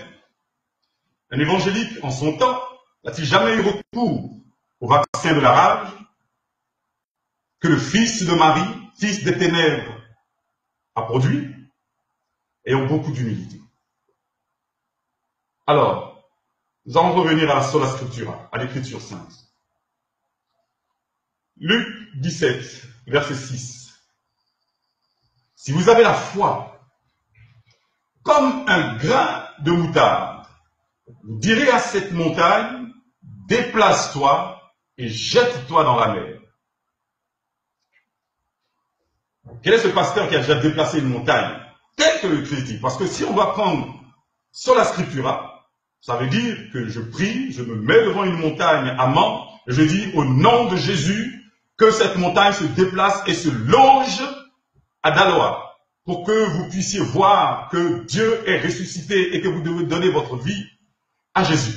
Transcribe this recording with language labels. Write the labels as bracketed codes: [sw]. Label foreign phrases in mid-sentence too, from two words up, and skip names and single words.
[fr] Un évangélique, en son temps, n'a-t-il jamais eu recours au vaccin de la rage que le Fils de Marie, Fils des ténèbres, a produit, ayant beaucoup d'humilité? Alors, nous allons revenir à la [la] sola scriptura, [fr] à l'écriture sainte. Luc 17, verset 6. Si vous avez la foi comme un grain de moutarde, vous direz à cette montagne, déplace-toi et jette-toi dans la mer. Quel est ce pasteur qui a déjà déplacé une montagne tel que le Christ dit? Parce que si on va prendre [la] sola scriptura, [fr] ça veut dire que je prie, je me mets devant une montagne à Mans, et je dis au nom de Jésus, que cette montagne se déplace et se loge à Daloa, pour que vous puissiez voir que Dieu est ressuscité et que vous devez donner votre vie à Jésus.